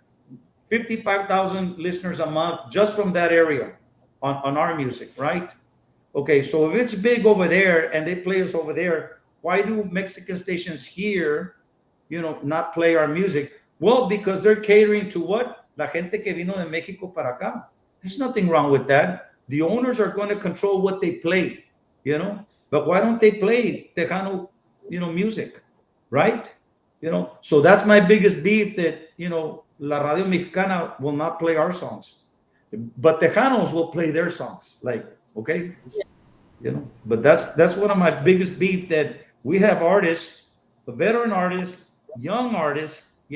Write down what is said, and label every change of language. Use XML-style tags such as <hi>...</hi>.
<en>Like 55,000 listeners a month just from that area on our music, right? Okay, so if it's big over there and they play us over there, why do Mexican stations here, not play our music? Well, because they're catering to what?</en> <es>La gente que vino de Mexico para acá.</es> <en>There's nothing wrong with that. The owners are going to control what they play, But why don't they play Tejano, music, right? So that's my biggest beef that, La Radio Mexicana will not play our songs. But Tejanos will play their songs. Like, okay, but that's one of my biggest beef that we have artists, veteran artists, young artists.</en>